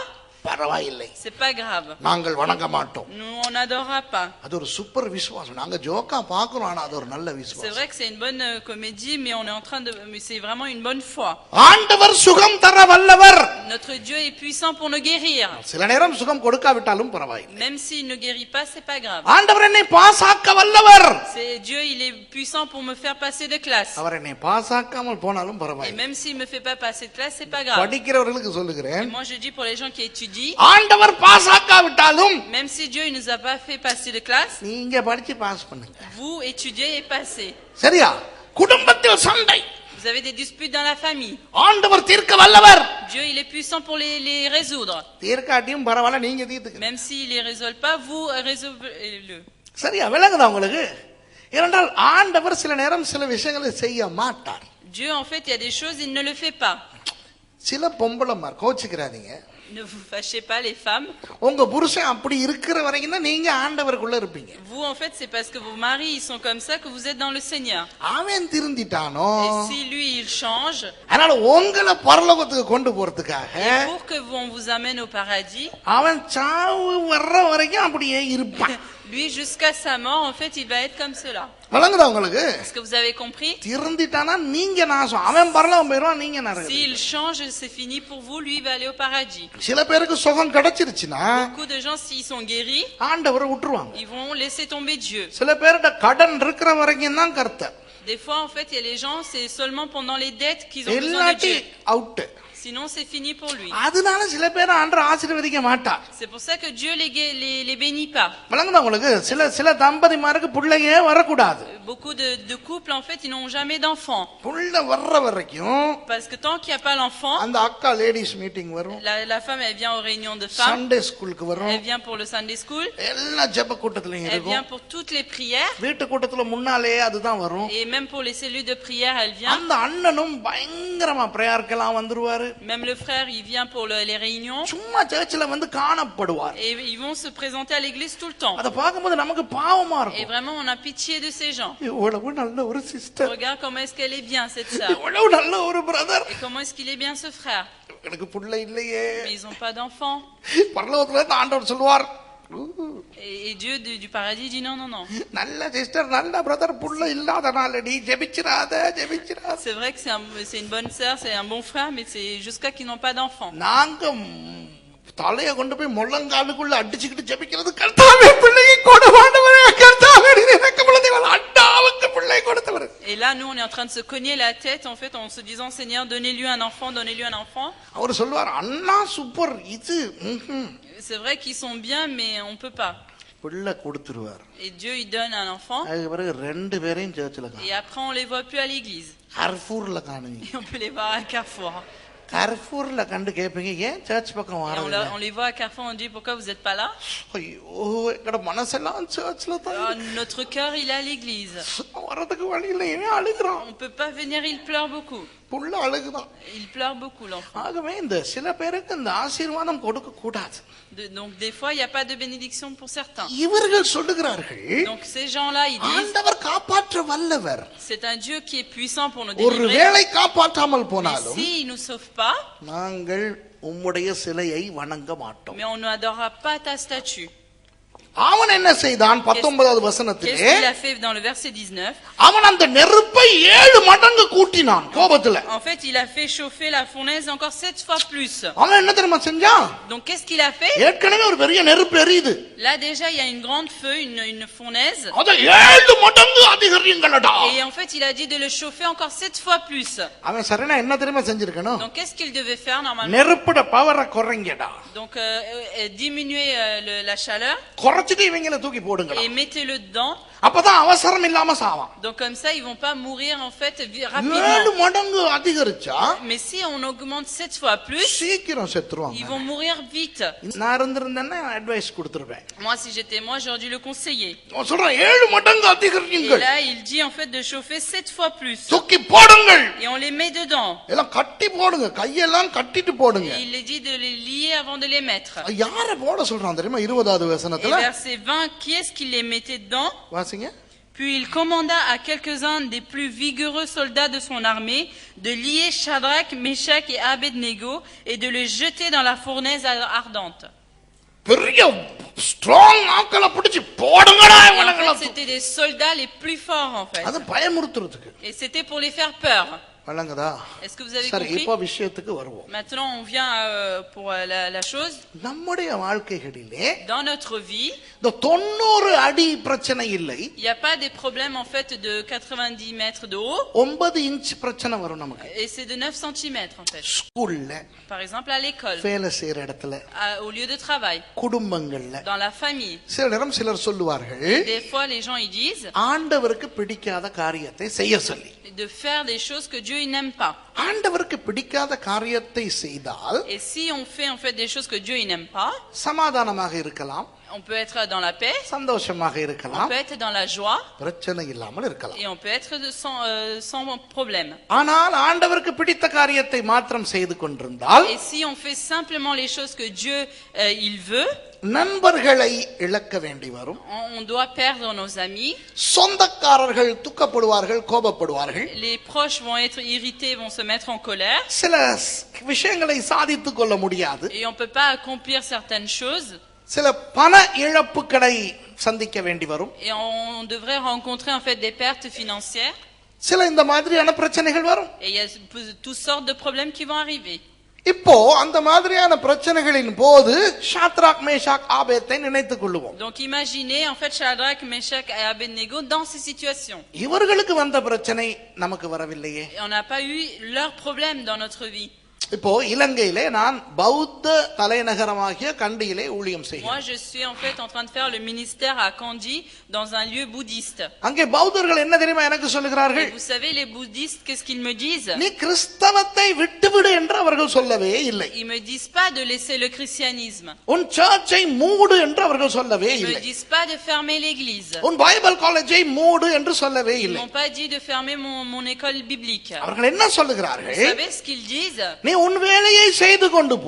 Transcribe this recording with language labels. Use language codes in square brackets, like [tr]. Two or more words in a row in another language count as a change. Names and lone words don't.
[ta] பரவாயில்லை. [fr] c'est pas grave. [ta] நாங்கள் வணங்க மாட்டோம். [fr] Nous on n'adorera pas. [ta] அது ஒரு சூப்பர் விசுவாசம். நாங்க ஜோக்கா பார்க்கிறோம் ஆனா அது ஒரு நல்ல [fr] C'est [ta] விசுவாசம். [fr] vrai que c'est une bonne comédie mais on est en train de mais c'est vraiment une bonne foi. [ta] ஆண்டவர் சுகம் தர வல்லவர். [fr] Notre Dieu est puissant pour nous guérir. [ta] சில நேரம் சுகம் கொடுக்காவிட்டாலும் பரவாயில்லை. [fr] Même s'il ne guérit pas, c'est pas grave. [ta] ஆண்டவர் என்னை பாஸாக்க வல்லவர். [fr] C'est Dieu, il est puissant pour me faire passer de classe. [ta] அவர் என்னை பாஸாக்காமல் போனாலும் [fr] Et [ta] பரவாயில்லை. [fr] même s'il me fait pas passer de classe, c'est pas grave. [ta] படிக்கிறவர்களுக்கு [fr] Et [ta] சொல்லுகிறேன். [fr] moi je dis pour les gens qui étudient, [ta] ஆண்டவர் பாஸாக்காவிட்டாலும் [fr] même si Dieu il nous a pas fait passer de classe, [ta] நீங்க படிச்சு பாஸ் பண்ணுங்க. [fr] vous étudiez et passez. [ta] சரியா? குடும்பத்தில் சண்டை. [fr] Vous avez des disputes dans la famille. [ta] ஆண்டவர் தீர்க்க வல்லவர். [fr] Dieu il est puissant pour les résoudre. [ta] தீர்க்காட்டியும் பரவாயில்ல நீங்க தீர்த்துக்க. [fr] Même s'il les résolve pas, vous résolvez-le. [ta] சரியா? விளங்குதா உங்களுக்கு? ஏனென்றால் ஆண்டவர் சில நேரம் சில விஷயங்களை செய்ய மாட்டார். [fr] Dieu en fait il y a des choses il ne le fait pas. [ta] சில பொம்பளைமார் கோச்சிக்கிறாதீங்க. [fr] Ne vous fâchez pas les femmes. [ta] உங்க புருஷன் அப்படி இருக்கிற வரைக்கும் தான் நீங்க ஆண்டவருக்குள்ள இருப்பீங்க. [fr] Vous en fait c'est parce que vos maris ils sont comme ça que vous êtes dans le Seigneur. [ta] அவன் திருந்திட்டானோ. [fr] Et si lui il change, [ta] அதனால உங்களை பரலோகத்துக்கு கொண்டு போறதுக்காக [fr] pour que on vous amène au paradis, [ta] அவன் சாவு வர்ற வரைக்கும் அப்படியே இருப்பான். [fr] lui jusqu'à sa mort en fait il va être comme cela. [ta] விளங்குதா உங்களுக்கு? [fr] Est-ce que vous avez compris? [ta] திருந்திட்டானா நீங்க நாசம். அவன் பரலோகம் போயிடுவான், நீங்க நரகம். [fr] S'il change c'est fini pour vous, lui il va aller au paradis. [ta] சில பேருக்கு சுகம் கிடைச்சிருச்சுனா [fr] Beaucoup de gens s'ils sont guéris, [ta] ஆண்டவரை விட்டுருவாங்க. [fr] ils vont laisser tomber Dieu. [ta] சில பேர்ட்ட கடன் இருக்கிற வரைக்கும் தான் கர்த்தர். [fr] Des fois en fait il y a les gens c'est seulement pendant les dettes qu'ils ont besoin de [ta] இல்லாட்டி [fr] Dieu. [ta] அவுட். [fr] Sinon c'est fini pour lui. [ta] அதனால சில பேர் ஆண்டவர் ஆசீர்வதிக்க மாட்டார். [fr] C'est pour ça que Dieu les bénit pas. [ta] விளங்குதா உங்களுக்கு? சில தம்பதிமாருக்கு பிள்ளையே வரக்கூடாது. [fr] Beaucoup de couples en fait ils n'ont jamais d'enfants. [ta] புள்ள வர்ற வரைக்கும் [fr] Parce que tant qu'il n'y a pas l'enfant, [ta] அந்த அக்கா [en] ladies meeting [ta] வரும். [fr] la femme elle vient aux réunions de femmes. [en] Sunday schoolukku [ta] வரும். [fr] Elle vient pour le [en] Sunday school. [ta] எல்லா ஜெப கூட்டத்திலயும் [fr] Elle [ta] இருக்கும். [fr] vient pour toutes les prières. [ta] வீட்டு கூட்டத்துல முன்னாலே அதுதான் வரும். [fr] Et même pour les cellules de prière, elle vient. [ta] அந்த அண்ணனும் பயங்கரமா பிரேயர்க்கெல்லாம் வந்துருவாரு. [fr] Même le frère, il vient pour les réunions. [ta] சும்மா சர்ச்சில் வந்து காணப்படுவார். [fr] Et ils vont se présenter à l'église tout le temps. [ta] அத பாக்கும்போது நமக்கு பாவமா [fr] Et [ta] இருக்கும். [fr] vraiment, on a pitié de ces gens. [ta] இவ்வளவு நல்ல ஒரு சிஸ்டர். [fr] Regarde comment est-ce qu'elle est bien, cette sœur. [ta] இவ்வளவு நல்ல ஒரு பிரதர். [fr] Et comment est-ce qu'il est bien, ce frère. [ta] எனக்கு புள்ள இல்லையே. [fr] Mais ils n'ont pas d'enfants. [ta] பரலோகத்துல இருந்து ஆண்டவர் சொல்வார். [fr] Et Dieu du paradis dit non, non, non. [ta] நல்ல சிஸ்டர், நல்ல பிரதர், புள்ள இல்லாதனால நீ ஜெபிச்சிராத. [fr] C'est vrai que c'est une bonne sœur, c'est un bon frère, mais c'est jusqu'à qu'ils n'ont pas d'enfants. [ta] நாங்க தலைய கொண்டு போய் முள்ளங்காலுக்குள்ள அடிச்சுக்கிட்டு ஜெபிக்கிறது, கர்த்தாவே பிள்ளையை கொடுவானவரே, கர்த்தாவே எனக்கு பிள்ளைகள் அண்டாவுக்கு பிள்ளை கொடுத்தவர். [fr] Et là nous on est en train de se cogner la tête en fait en se disant Seigneur donnez-lui un enfant, donnez-lui un enfant. [ta] அவர் சொல்வார் அண்ணா சூப்பர் இது. [fr] C'est vrai qu'ils sont bien mais on peut pas. [ta] பிள்ளை கொடுத்துருவார். [fr] Et Dieu il donne un enfant. [ta] அதுக்கு பிறகு ரெண்டு பேரையும் சர்ச்சில் [fr] Et [ta] காணும். [fr] après on les voit plus à l'église. [ta] கர்ஃபூர்ல காணுவீங்க. [fr] Et on peut les voir à Carrefour. [ta] கர்ஃபூர்ல கண்டு கேட்பீங்க, ஏன் சர்ச் பக்கம் [fr] Et [ta] வரல? [fr] on les voit à Carrefour, on dit pourquoi vous êtes pas là? [ta] ஐயோ எங்கட மனசெல்லாம் சர்ச்ல தான். [fr] Notre cœur il est à l'église. [ta] வரதுக்கு வழி இல்லை, ஏன் அழுகுறான்? [fr] On peut pas venir, il pleure beaucoup. [ta] புள்ள அழுகுதான். [fr] Il pleure beaucoup l'enfant. [ta] ஆகவே இந்த சில பேருக்கு இந்த ஆசீர்வாதம் கொடுக்க கூடாது. [fr] Donc des fois il y a pas de bénédiction pour certains. [ta] இவர்கள் சொல்லுகிறார்கள், [fr] Donc ces gens-là ils disent [ta] ஆண்டவர் காப்பாற்ற வல்லவர். [fr] c'est un Dieu qui est puissant pour nous [ta] ஒரு [fr] délivrer. [ta] வேளை காப்பாற்றாமல் [fr] Mais [ta] போனாலும் [fr] s'il nous sauve pas, [ta] நாங்கள் உம்முடைய சிலையை வணங்க மாட்டோம். [fr] mais on n'adorera pas ta statue. [ta] அவன் என்ன செய்தான்? 19வது வசனத்திலே [fr] Qu'est-ce qu'il a fait dans le verset 19? [ta] அவன் அந்த நெருப்பை 7 மடங்கு கூட்டினான் கோபத்துல. [fr] En fait, il a fait chauffer la fournaise encore 7 fois plus. [ta] அவன் என்ன தெரியுமா செஞ்சான்? [fr] Donc qu'est-ce qu'il a fait? [ta] ஏற்கனவே ஒரு பெரிய நெருப்பு எரியுது. [fr] Là déjà, il y a une grande feu, une fournaise. [ta] அத 7 மடங்கு அதிகரியுங்கடா. [fr] Et en fait, il a dit de le chauffer encore 7 fois plus. [ta] அவன் சரினா என்ன தெரியுமா செஞ்சிருக்கணும்? [fr] Donc qu'est-ce qu'il devait faire normalement? [ta] நெருப்புட பவரை குறைங்கடா. [fr] Donc diminuer la chaleur. [ta] புடிச்சிட்டு இவங்கள தூக்கி போடுங்க [fr] et mettez-le dedans. [ta] அப்பதான் அவசரம் இல்லாம சாவான். [fr] Donc comme ça ils vont pas mourir en fait rapidement. [ta] 7 மடங்கு அதிகரிச்சா [fr] Mais si on augmente 7 fois plus, [ta] சீக்கிரம் செத்துருவாங்க. [fr] ils vont mourir vite. [ta] நான் இருந்திருந்தேன்னா அட்வைஸ் கொடுத்துருவேன். [fr] Moi si j'étais moi j'aurais dû le conseiller. [ta] நான் சொல்றேன் 7 மடங்கு [fr] Et [ta] அதிகரிங்க. [fr] là il dit en fait de chauffer 7 fois plus. [ta] தூக்கி போடுங்கள். [fr] Et on les met dedans. [ta] எல்லாம் கட்டி போடுங்க, கையெல்லாம் கட்டிட்டு போடுங்க. [fr] Et il est dit de les lier avant de les mettre. [ta] யாரை போட சொல்றான் தெரியுமா? 20வது [fr] Et [ta] வசனத்துல [fr] verset 20, qui est-ce qui les mettait dedans? [ta] வாசிங்க. [fr] Puis il commanda à quelques-uns des plus vigoureux soldats de son armée de lier Shadrach, Meshach et Abednego et de les jeter dans la fournaise ardente. [ta] பெரிய ஸ்ட்ராங் ஆட்களை பிடிச்சு போடுங்கடா [fr] En [ta] இவனுங்கள. [fr] fait, c'était des soldats les plus forts en fait. [ta] அது பயமுறுத்துறதுக்கு. [fr] Et c'était pour les faire peur. [ta] வழங்குதா? [fr] Est-ce que vous avez [ta] சரி, [fr] compris? [ta] இப்போ விஷயத்துக்கு வருவோம். [fr] Maintenant, on vient pour la chose. [ta] நம்முடைய வாழ்க்கைகளிலே [fr] Dans notre vie, [ta] இந்த 90 அடி பிரச்சனை இல்லை. [fr] il n'y a pas des problèmes en fait de 90 mètres de haut. [ta] 9 இன்ச் பிரச்சனை வரும் நமக்கு. [fr] Et c'est de 9 cm en fait. [ta] ஸ்கூல்ல, [fr] Par exemple à l'école, [ta] வேலை செய்யற இடத்துல, [fr] au lieu de travail, [ta] குடும்பங்கள்ல, [fr] dans la famille. [ta] சில நேரம் சிலர் சொல்லுவார்கள், [fr] Des fois les gens ils disent [ta] ஆண்டவருக்கு பிடிக்காத காரியத்தை செய்ய சொல்லி. [fr] de faire des choses que Dieu il n'aime pas. [ta] ஆண்டவருக்கு பிடிக்காத காரியத்தை செய்தால் [fr] Et si on fait en fait des choses que Dieu il n'aime pas, [ta] சமாதானமாக இருக்கலாம், [fr] on peut être dans la paix, [ta] சந்தோஷமாக [fr] on [ta] இருக்கலாம், [fr] peut être dans la joie [ta] பிரச்சனை இல்லாமல் இருக்கலாம். [fr] et on peut être sans problème. [ta] ஆனால் ஆண்டவருக்கு பிடித்த காரியத்தை மாத்திரம் செய்து கொண்டிருந்தால் [fr] Et si on fait simplement les choses que Dieu il veut, [ta] நண்பர்களை இழக்க வேண்டி வரும். [fr] on doit perdre nos amis. [ta] சொந்தக்காரர்கள் துக்கப்படுவார்கள், கோபப்படுவார்கள். [fr] Les proches vont être irrités, vont se mettre en colère. [ta] சில விஷயங்களை சாதித்துக் கொள்ள முடியாது. [fr] Et on peut pas accomplir certaines choses. [ta] சில பண இழப்புகளை சந்திக்க வேண்டி வரும். [fr] Et on devrait rencontrer en fait des pertes financières. [ta] சில இந்த மாதிரியான பிரச்சனைகள் வரும். [fr] Et il y a toutes sortes de problèmes qui vont arriver. [ta] இப்போ அந்த மாதிரியான பிரச்சனைகளின் போது ஷாத்ராக், மேஷாக், ஆபேத்தை நினைத்துக் கொள்ளுவோம். [fr] Donc imaginez en fait Shadrach, Meshach et Abednego dans ces situations. [ta] இவர்களுக்கு வந்த பிரச்சனை நமக்கு வரவில்லையே. [fr] Et on n'a pas eu leurs problèmes dans notre vie. [ta] இப்போ இலங்கையிலே நான் பௌத்த தலைநகரமாகிய கண்டியிலே ஊழியம் செய்கிறேன். [fr] Moi je suis en fait en train de faire le ministère à Kandy dans un lieu bouddhiste. [ta] அங்கே பௌத்தர்கள் என்ன தெரியுமா எனக்கு சொல்லுகிறார்கள்? [fr] Et vous savez les bouddhistes qu'est-ce qu'ils me disent? [ta] நீ கிறிஸ்தவத்தை விட்டுவிடு என்று அவர்கள் சொல்லவே இல்லை. [fr] Ils me disent pas de laisser le christianisme. [ta] உன் சர்ச்சை மூடு என்று அவர்கள் சொல்லவே [fr] Ils me [ta] இல்லை. [fr] disent pas de fermer l'église. [ta] உன் [en] Bible collegeai [ta] மூடு என்று சொல்லவே [fr] Ils [ta] இல்லை. [fr] m'ont pas dit de fermer mon école biblique. [ta] அவர்கள் என்ன [fr] Vous [ta] சொல்லுகிறார்கள்? [fr] savez ce qu'ils disent? [ta] நீ உன் வேலையை செய்து கொண்டு போ,